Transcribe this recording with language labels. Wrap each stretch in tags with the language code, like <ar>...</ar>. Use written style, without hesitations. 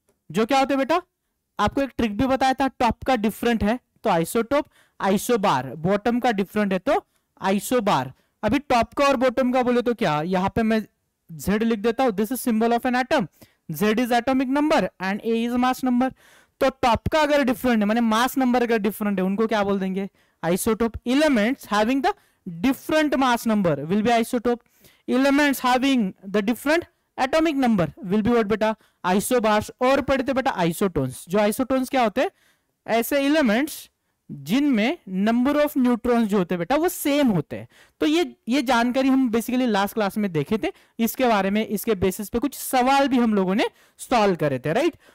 <hi>जो क्या होते हैं बेटा, आपको एक ट्रिक भी बताया था, टॉप का डिफरेंट है तो आइसोटोप, आइसोबार, बॉटम का डिफरेंट है तो आइसोबार। अभी टॉप का और बॉटम का बोले तो क्या, यहां पे मैं Z लिख देता हूं,</hi> <en>This is symbol of an atom, Z is atomic number and A is mass number.</en> <hi>तो टॉप का अगर डिफरेंट है, माने मास नंबर अगर डिफरेंट है, उनको क्या बोल देंगे? Isotope.</hi> <en>Elements having the different mass number will be isotope. Elements having the different atomic number will be what</en> <hi>बेटा?</hi> <en>isobars।</en> <hi>और पढ़ते बेटा आइसोटोन्स। जो आइसोटोन्स क्या होते हैं? ऐसे एलिमेंट्स जिनमें नंबर ऑफ न्यूट्रॉन्स जो होते हैं बेटा वो सेम होते हैं। तो ये जानकारी हम बेसिकली लास्ट क्लास में देखे थे, इसके बारे में, इसके बेसिस पे कुछ सवाल भी हम लोगों ने सॉल्व करे थे, राइट।</hi>